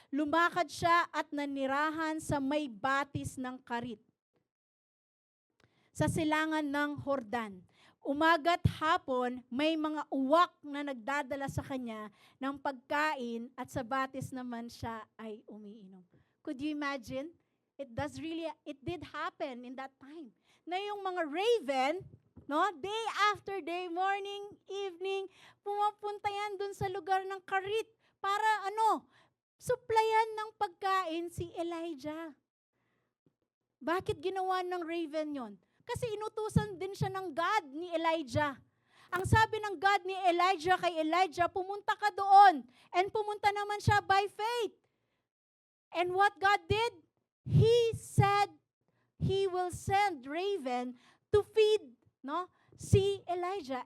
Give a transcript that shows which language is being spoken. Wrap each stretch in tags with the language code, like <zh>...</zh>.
<tl>Lumakad siya at nanirahan sa may batis ng Karit, sa silangan ng Hordan. Umaga't hapon, may mga uwak na nagdadala sa kanya ng pagkain at sa batis naman siya ay umiinom.</tl> <en>Could you imagine? It did happen in that time.</en> <tl>Na yung mga raven, no,</tl> <en>day after day, morning, evening,</en> <tl>pumapunta yan dun sa lugar ng Karit para supplyan ng pagkain si Elijah. Bakit ginawa ng raven yon? Kasi inutusan din siya ng God ni Elijah. Ang sabi ng God ni Elijah kay Elijah, pumunta ka doon.</tl> <en>And</en> <tl>pumunta naman siya</tl> <en>by faith. And what God did? He said, He will send raven to feed, no, si Elijah.</en>